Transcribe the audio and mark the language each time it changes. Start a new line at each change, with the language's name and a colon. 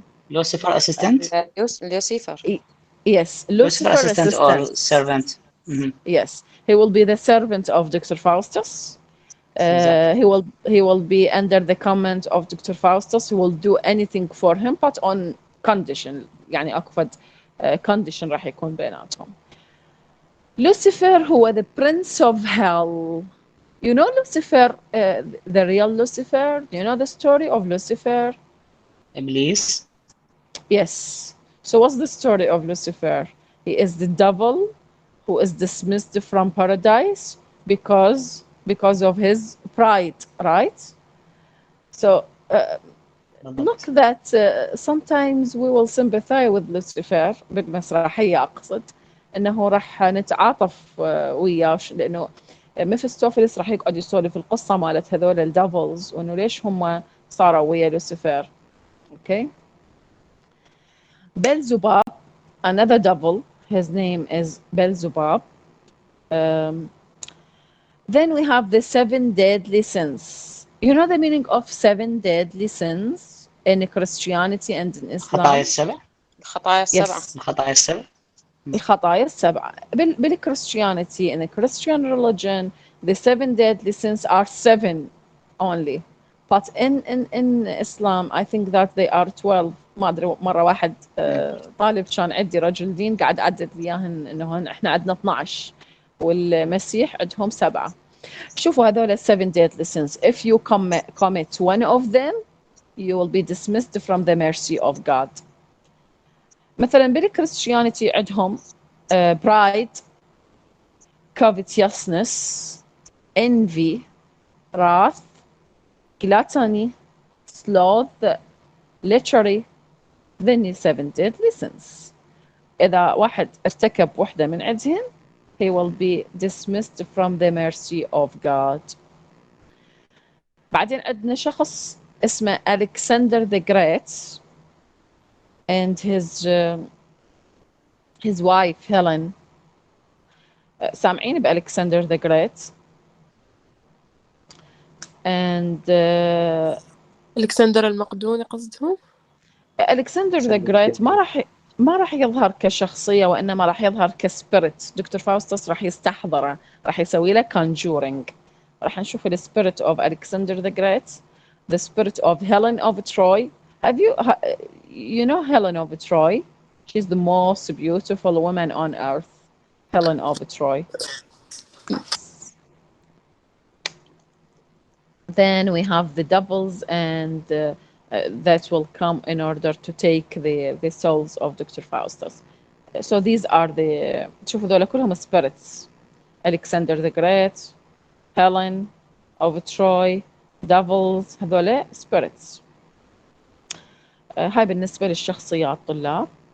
English: Lucifer assistant? Lucifer. Yes, Lucifer assistant or servant. Yes, he will be the servant of Dr. Faustus. Exactly. He will be under the command of Dr. Faustus. He will do anything for him but on condition.
Arabic: يعني اكو فد condition راح يكون بيناتهم.
English: Lucifer
Arabic: هو
English: the prince of hell. You know Lucifer, the real Lucifer? Do you know the story of Lucifer? Iblis. Yes. So what's the story of Lucifer? He is the devil who is dismissed from paradise because of his pride, right? So not that sometimes we will sympathize with Lucifer
Arabic: بالمسرحية أقصد إنه راح نتعاطف وياه لأنه ميفستوفيلس راح يقعد يسولف القصة مالت هذول الديفلز وإنه ليش هم صاروا ويا لوسيفر.
English: Okay. Beelzebub, another devil. His name is Beelzebub. Then we have the 7 deadly sins. You know the meaning of 7 deadly sins in Christianity and in Islam?
Arabic: الخطايا السبع. الخطايا السبعة.
English: Yes.
Arabic: الخطايا السبع. الخطايا السبعة.
English: بالChristianity, in the Christian religion, the 7 deadly sins are 7 only. But in Islam, I think that they are 12.
Arabic: ما أدري مرة واحد طالب كان عندي رجل دين قاعد عدد لي إياهن إنه إحنا عندنا 12 والمسيح عندهم 7. شوفوا هذول
English: 7 deadly sins. If you commit one of them, you will be dismissed from the mercy of God.
Arabic: مثلا بالكريستيانيتي عندهم
English: pride, covetousness, envy, wrath, gluttony, sloth, lechery. Then 7 deadly sins.
Arabic: إذا واحد ارتكب واحدة من عندهن
English: he will be dismissed from the mercy of God.
Arabic: بعدين عندنا شخص اسمه Alexander the Great and his wife Helen. سامعين بألكسندر the Great and الكسندر المقدوني قصدهم؟ Alexander the Great ما راح يظهر كشخصية وإنما راح يظهر كسبيريت. دكتور فاوستس راح يستحضره، راح يسوي له conjuring. راح نشوف السبيريت
English: of Alexander the Great, the spirit of Helen of Troy. Have you know Helen of Troy? She's the most beautiful woman on earth. Helen of Troy. Then we have the devils and that will come in order to take the souls of Dr. Faustus. So these are the
Arabic: شوفوا ذولا كلهم
English: spirits. Alexander the Great, Helen of Troy, devils،
Arabic: هذولا
English: spirits.
Arabic: هاي بالنسبة للشخصيات طلاب.